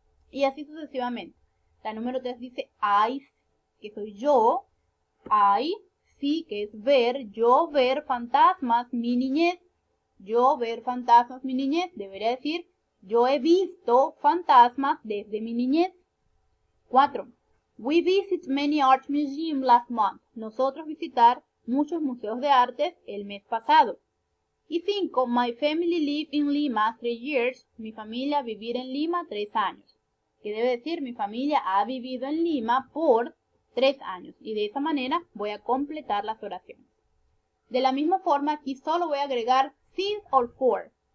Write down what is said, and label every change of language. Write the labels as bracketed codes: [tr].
[es] Y así sucesivamente. La número 3 dice I, que soy yo. I, sí, que es ver. Yo ver fantasmas, mi niñez. Yo ver fantasmas, mi niñez. Debería decir, yo he visto fantasmas desde mi niñez. 4. [en] We visit many art museums last month. [es] Nosotros visitar muchos museos de artes el mes pasado. Y 5. [en] My family live in Lima 3 years. [es] Mi familia vivir en Lima 3 años. Que debe decir, mi familia ha vivido en Lima por 3 años. Y de esa manera voy a completar las oraciones. De la misma forma, aquí solo voy a agregar since or for. Por ejemplo, si tengo 15 años, será since or for.